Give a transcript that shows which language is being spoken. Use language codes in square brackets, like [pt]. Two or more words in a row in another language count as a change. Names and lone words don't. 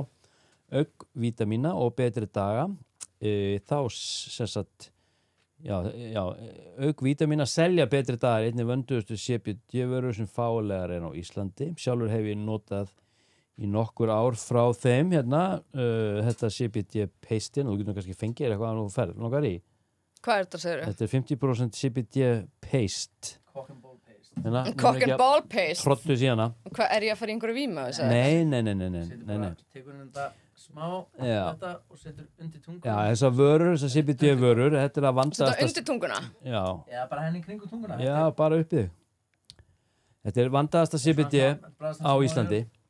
[is] Auk vítamína og betri daga, þá sem sagt, auk vítamína selja betri dagar einnig vönduðustu CBD-vörur sem fálegar er á Íslandi. Sjálfur hef ég notað í nokkur ár frá þeim þetta CBD-pastin, og þú getur kannski fengið eitthvað að þú ferð, langar í. Hvað er þetta, segir Þetta er 50% CBD-paste. [en] Cock and ball paste. [is] Trottu síðana. Hvað, er ég að fara í einhverju vímu? Nei. Tekur þetta smá þetta og setur undir tungu. Já, þessar vörur, þessar CBD-vörur, þetta er að vandaðasta... Þetta undir tunguna? Já. Já, bara henni kringu tunguna. Já, bara uppið. Þetta er vandaðasta CBD á Íslandi.